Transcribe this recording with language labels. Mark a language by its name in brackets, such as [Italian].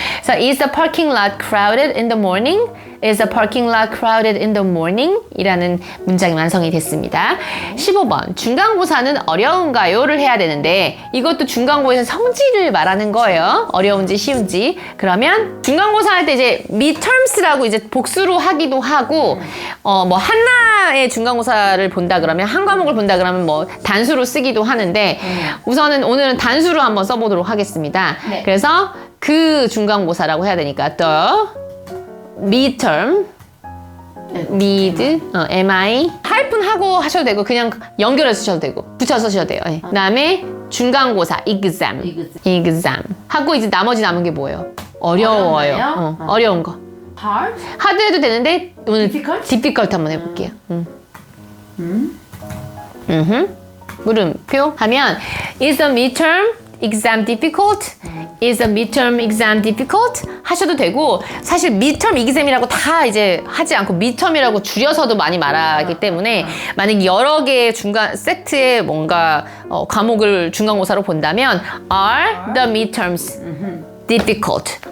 [Korean] 그래서 [English] is the parking lot crowded in the morning? Is the parking lot crowded in the morning? [Korean] 이라는 문장이 완성이 됐습니다. 15번. 중간고사는 어려운가요?를 해야 되는데 이것도 중간고에서 성질을 말하는 거예요. 어려운지 쉬운지. 그러면 중간고사 할 때 이제 midterms라고 이제 복수로 하기도 하고 뭐 하나의 중간고사를 본다 그러면 한 과목을 본다 그러면 뭐 단수로 쓰기도 하는데 우선은 오늘은 단수로 한번 써보도록 하겠습니다. 네. 그래서 그 중간고사라고 해야 되니까 the midterm, mid, mi 할분 하고 하셔도 되고 그냥 연결해서 쓰셔도 되고 붙여서 쓰셔도 돼요. 그 다음에 중간고사 exam 하고 이제 나머지 남은 게 뭐예요? 어려워요. 어렵나요? 어려운 거. [English] hard. [Korean] 하드 해도 되는데 오늘 [English] difficult? [Korean] difficult 한번 해볼게요. 물음표 하면 [English] is the midterm exam difficult? Is the midterm exam difficult? [Korean] 하셔도 되고 사실 midterm exam이라고 다 이제 하지 않고 midterm이라고 줄여서도 많이 말하기 때문에 만약 여러 개의 중간 세트의 뭔가 과목을 중간고사로 본다면 [English] Are the midterms difficult?